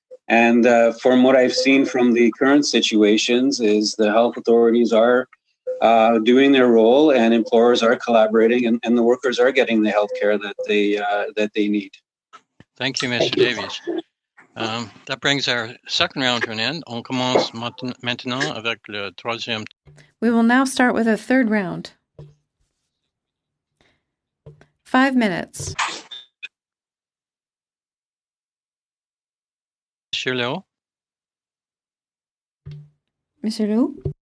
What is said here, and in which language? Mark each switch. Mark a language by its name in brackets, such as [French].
[English] And from what I've seen from the current situations is the health authorities are doing their role and employers are collaborating and the workers are getting the health care that they need. Thank you, Mr. Davies. That brings our second round to an end. [French] On commence maintenant avec le troisième. [English] We will now start with a third round. 5 minutes. [French] Monsieur Leau. Monsieur Leau?